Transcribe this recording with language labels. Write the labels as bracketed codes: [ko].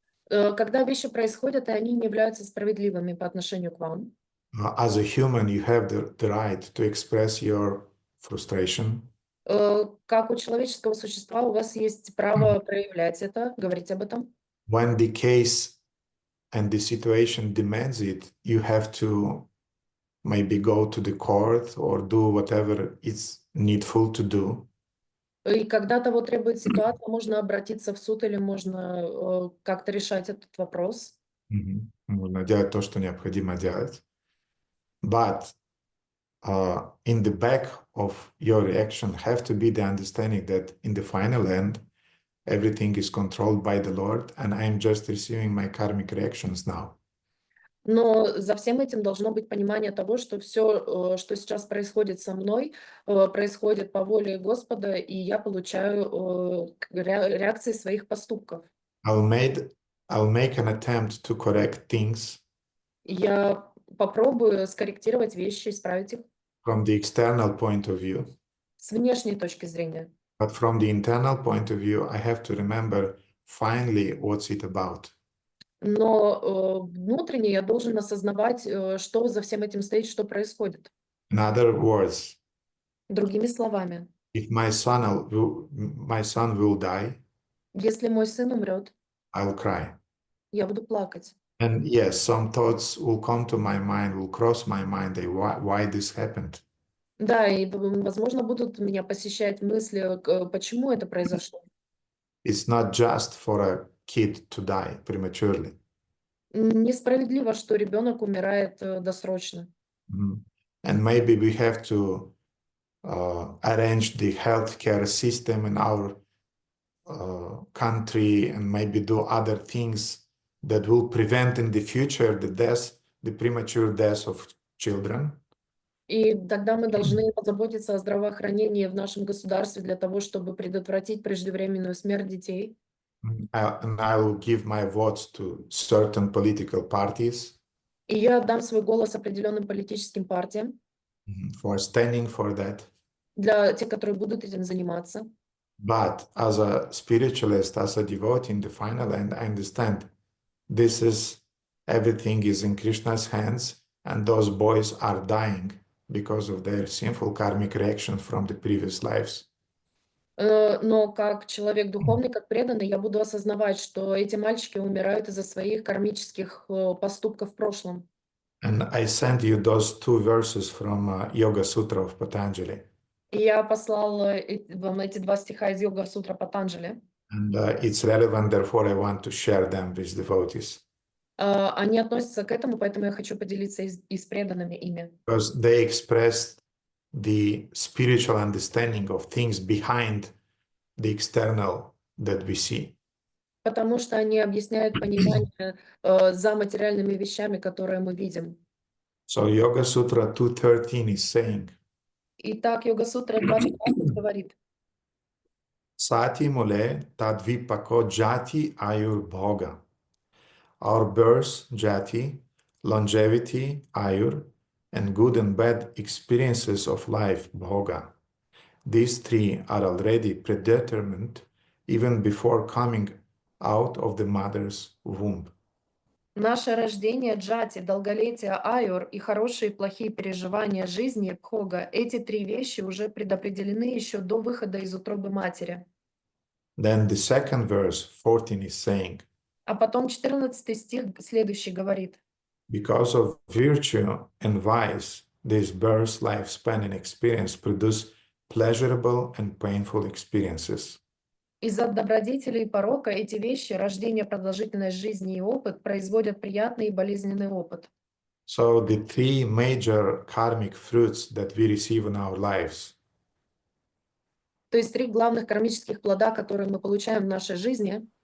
[ru] Когда вещи происходят, и они не являются справедливыми по отношению к вам. [en] As a human, you have the right to express your frustration, [ru] Как у человеческого существа у вас есть право проявлять это, говорить об этом. [en] when the case and the situation demands it, you have to maybe go to the court or do whatever is needful to do. [ru] И когда того требует ситуация, можно обратиться в суд или можно как-то решать этот вопрос. Нужно делать то, что необходимо делать. [en] But in the back of your reaction have to be the understanding that in the final end, everything is controlled by the Lord, and I'm just receiving my karmic reactions now. [ru] Но за всем этим должно быть понимание того, что все, что сейчас происходит со мной, происходит по воле Господа, и я получаю реакции своих поступков. [en] I'll make an attempt to correct things [ru] Я попробую скорректировать вещи, исправить их [en] from the external point of view, [ru] с внешней точки зрения. [en] but from the internal point of view, I have to remember finally what's it about. [ru] Но внутренне я должен осознавать, что за всем этим стоит, что происходит. [en] In other words, [ru] Другими словами, [en] if my son will die, [ru] если мой сын умрет, [en] I'll cry. [ru] я буду плакать. [en] And yes, some thoughts will come to my mind, will cross my mind, why this happened. [ru] Да, и, возможно, будут меня посещать мысли, почему это произошло. [en] It's not just for a kid to die prematurely. [ru] Несправедливо, что ребенок умирает досрочно. [en] And maybe we have to arrange the healthcare system in our country and maybe do other things that will prevent in the future the premature deaths of children. [ru] И тогда мы должны позаботиться о здравоохранении в нашем государстве для того, чтобы предотвратить преждевременную смерть детей. [en] And I will give my votes to certain political parties [ru] И я отдам свой голос определенным политическим партиям, [en] for standing for that. [ru] для тех, которые будут этим заниматься. [en] But as a spiritualist, as a devotee in the final end, I understand everything is in Krishna's hands, and those boys are dying because of their sinful karmic reactions from the previous lives. [ru] Но как человек духовный, как преданный, я буду осознавать, что эти мальчики умирают из-за своих кармических поступков в прошлом. [en] And I sent you those two verses from Yoga Sutra of Patanjali. [ru] И я послал вам эти два стиха из Йога Сутра Патанджали. [en] And it's relevant, therefore I want to share them with devotees. [ru] Они относятся к этому, поэтому я хочу поделиться и с преданными ими. [en] Because they expressed the spiritual understanding of things behind the external that we see. [ru] Потому что они объясняют понимание за материальными вещами, которые мы видим. [en] So Yoga Sutra 213 is saying, [ru] Итак, Йога Сутра 2.13 говорит: [sa] Sati mule tadvipako jati ayur bhoga. [en] Our birth, jati, longevity, ayur, and good and bad experiences of life, bhoga. These three are already predetermined even before coming out of the mother's womb. [ru] Наше рождение, джати, долголетие, аюр и хорошие и плохие переживания жизни, бхога, эти три вещи уже предопределены еще до выхода из утробы матери. [en] Then the second verse, 14, is saying, [ru] А потом 14 стих следующий говорит: [en] because of virtue and vice, this birth, lifespan, and experience produce pleasurable and painful experiences. [ru] из-за добродетели и порока эти вещи, рождение, продолжительность жизни и опыт, производят приятный и болезненный опыт. [en] So the three major karmic fruits that we receive in our lives [ru] То есть три главных кармических плода, которые мы получаем в нашей жизни,